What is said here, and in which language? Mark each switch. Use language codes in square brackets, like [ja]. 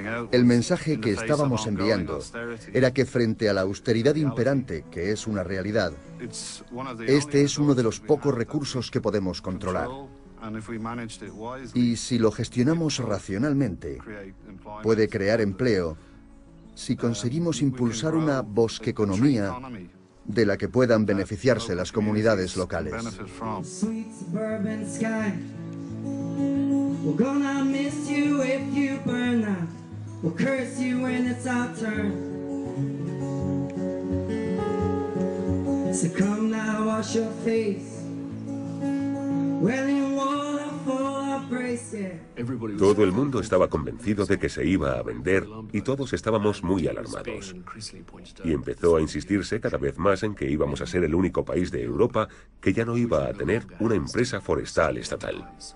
[es] El mensaje que estábamos enviando era que frente a la austeridad imperante, que es una realidad, este es uno de los pocos recursos que podemos controlar. Y si lo gestionamos racionalmente, puede crear empleo si conseguimos impulsar una bosqueconomía de la que puedan beneficiarse las comunidades locales. [en] We're gonna miss you if you burn out. We'll curse you when it's our turn. So come now, wash your face. Well, in water full of grace, yeah. [es] Todo el mundo estaba convencido de que se iba a vender y todos estábamos muy alarmados. Y empezó a insistirse cada vez más en que íbamos a ser el único país de Europa que ya no iba a tener una empresa forestal estatal.